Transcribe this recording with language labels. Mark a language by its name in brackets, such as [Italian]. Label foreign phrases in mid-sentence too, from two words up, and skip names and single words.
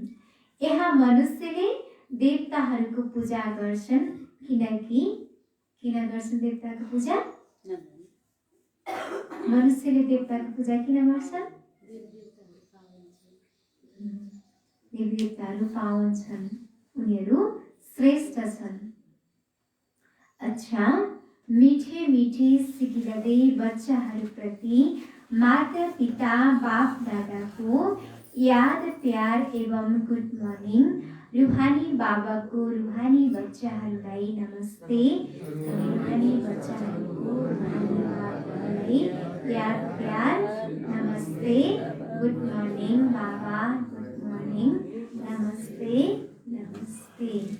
[Nepali] यहाँ मनुष्यले देवताहरूको पूजा गर्छन्। किन गर्छन् देवताको पूजा? मनुष्यले देवताको पूजा किन गर्छन्? देवताहरू पावन छन्, उनीहरू श्रेष्ठ छन्। अच्छा, [Hindi] मिठे मिठे [Nepali] सिकिरहँदै बच्चाहरूप्रति माता पिता बाप दादाको याद प्यार एवं [English] good morning. [Nepali] रूहानी बाबाको रूहानी बच्चाहरूलाई नमस्ते। रूहानी बच्चाहरूको रूहानी बाबालाई याद प्यार नमस्ते। [English] good morning बाबा, good morning, [Nepali] नमस्ते नमस्ते।